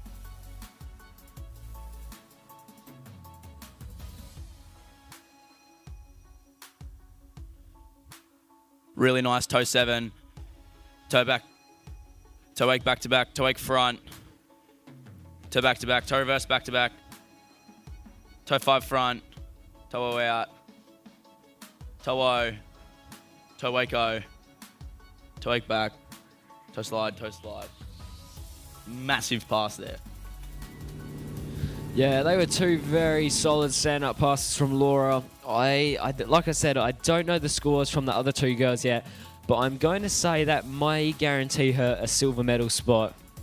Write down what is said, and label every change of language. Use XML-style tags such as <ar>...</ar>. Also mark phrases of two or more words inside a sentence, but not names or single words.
<en>Really nice toe 7. Toe back. Toe wake back to back. Toe wake front. Toe back to back. Toe reverse back to back. Toe 5 front. Toe O out. Toe O. Toe wake O, toe wake back, toe slide, toe slide. Massive pass there. Yeah, they were 2 very solid stand-up passes from Laura. Like I said, I don't know the scores from the other 2 girls yet, but I'm going to say that may guarantee her a silver medal spot.</en>